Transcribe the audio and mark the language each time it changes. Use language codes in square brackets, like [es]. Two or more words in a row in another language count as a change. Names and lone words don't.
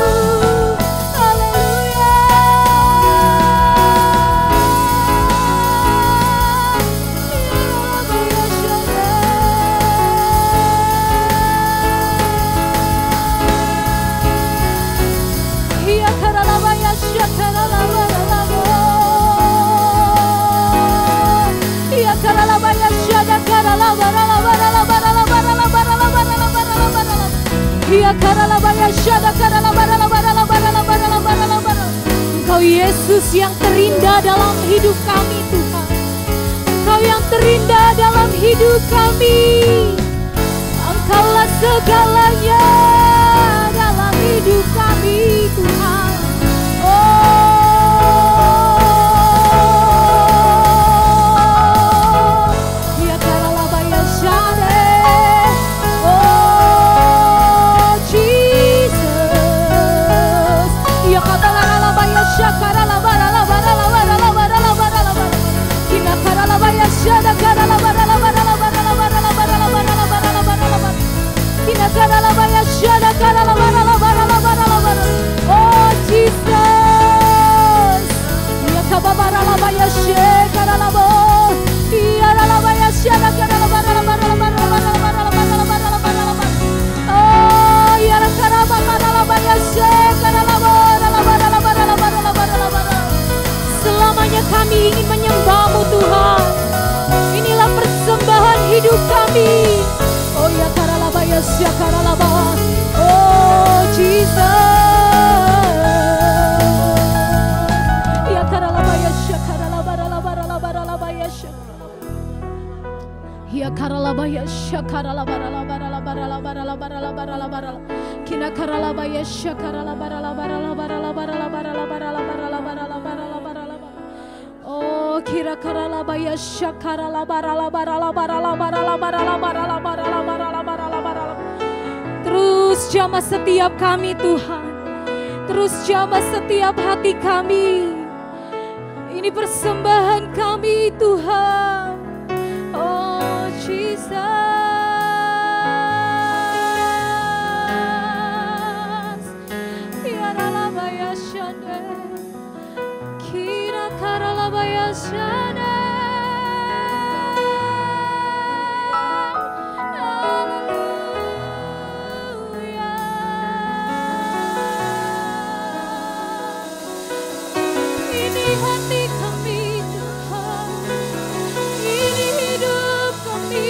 [id] Haleluya. Ya karalaba ya shakaralaba labo. Ya karalaba ya shakaralaba labo labo labo labo labo. Ya karalaba ya shakaralaba labo labo labo labo. Engkau Yesus yang terindah dalam hidup kami Tuhan. Engkau yang terindah dalam hidup kami. Engkaulah segalanya dalam hidup kami Tuhan. Oh, ya karalaba ya shade. [en] Oh Jesus. Ya karalaba ya shakaralaba laba laba laba laba laba. Ya karalaba ya shada karalaba laba laba laba laba laba laba. Ya karalaba ya shada karalaba laba laba laba. Oh Jesus. Ya kababara laba ya shekaralabo. Ya laba ya shada karalaba laba laba laba laba laba. Oh ya karababara laba ya shekaralabo laba laba laba laba. [id] Selamanya kami ingin menyembah-Mu Tuhan. Inilah persembahan hidup kami. Oh ya karalaba ya shakaralaba. [en] Oh Jesus. Ya karalaba ya shakaralaba laba laba laba ya shakaralaba. Ya karalaba ya shakaralaba laba laba laba laba laba. Kina karalaba ya shakaralaba laba laba laba laba laba. Oh kira karalaba ya shakaralaba laba laba laba. [id] Terus jamah setiap kami Tuhan. Terus jamah setiap hati kami. Ini persembahan kami Tuhan. [en] Oh Jesus. Tiaralaba ya shade. Kira karalaba ya shade. [id] Hati kami Tuhan, ini hidup kami.